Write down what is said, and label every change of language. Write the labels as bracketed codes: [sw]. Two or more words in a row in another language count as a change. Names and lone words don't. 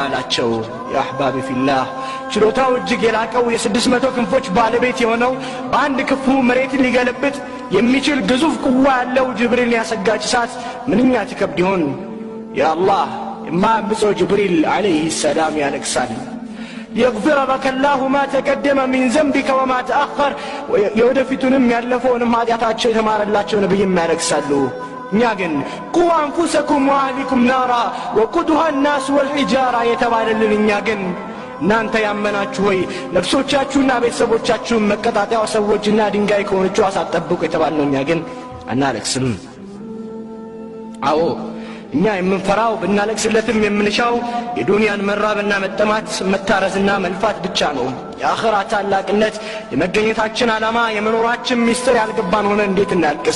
[am] አላቸው [ar] يا أحبابي في الله [am] ችሎታው እጅግ የላቀው የ600 ክንፎች ባለቤት የሆነው በአንድ ክፉ መሬትን ሊገለብጥ የሚችል ግዙፍ ቁዋ ያለው ጅብሪል ያሰጋች እሳት ምንኛ ትከብድ ይሆን ያ አላህ የማያምፀው ጅብሪል [ar] عليه السلام [am] ያለቅሳል [ar] يغفر لك الله ما تقدم من ذنبك وما تأخر [am] يودفتንም ያለፈውንም ኃጢአታቸው የተማረላቸው ነብይም ያለቅሳሉ እኛ ግን [ar] قوا أنفسكم وأهليكم نارا وقودها الناس والحجاره [am] የተባለልን እኛ ግን እናንተ ያመናችሁ ሆይ ነፍሶቻችሁና ቤተሰቦቻችሁን መቀጣጣያው ሰዎችና ድንጋይ ከሆነችው አሳጠብቁ የተባልነው እኛ ግን አናለቅስም አዎ እኛ የምንፈራው ብናለቅስለትም የምንሻው የዱንያን መራብና መጠማት መታረዝና መልፋት ብቻ ነው የአኺራ ታላቅነት የመገኘታችን ዓላማ የመኖራችን ሚስጥር ያልገባን ሆነ እንዴት እናልቅስ